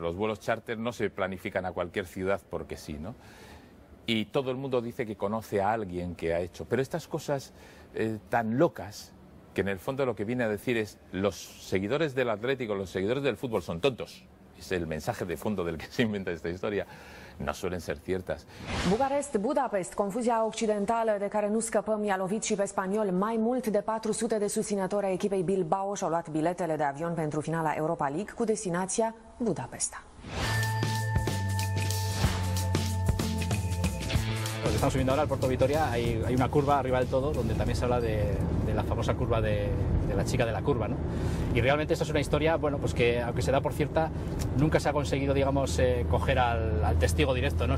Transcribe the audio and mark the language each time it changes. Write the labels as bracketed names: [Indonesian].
[Spanish] Los vuelos charter no se planifican a cualquier ciudad porque sí, ¿no? Y todo el mundo dice que conoce a alguien que ha hecho. Pero estas cosas tan locas, que en el fondo lo que viene a decir es los seguidores del Atlético, los seguidores del fútbol son tontos. Es el mensaje de fondo del que se inventa esta historia. No suelen ser ciertas. [Romanian] Bucarest-Budapest, confuzia occidentală de care nu scăpăm, i-a lovit și pe spaniol. Mai mult de 400 de susținători ai echipei Bilbao și-au luat biletele de avion pentru finala Europa League cu destinația Budapesta. [Spanish] Estamos subiendo ahora al Puerto Vitoria, hay una curva arriba del todo donde también se habla de la famosa curva de la chica de la curva, ¿no? Y realmente esta es una historia, bueno, pues que aunque se da por cierta, nunca se ha conseguido, digamos, coger al testigo directo, ¿no?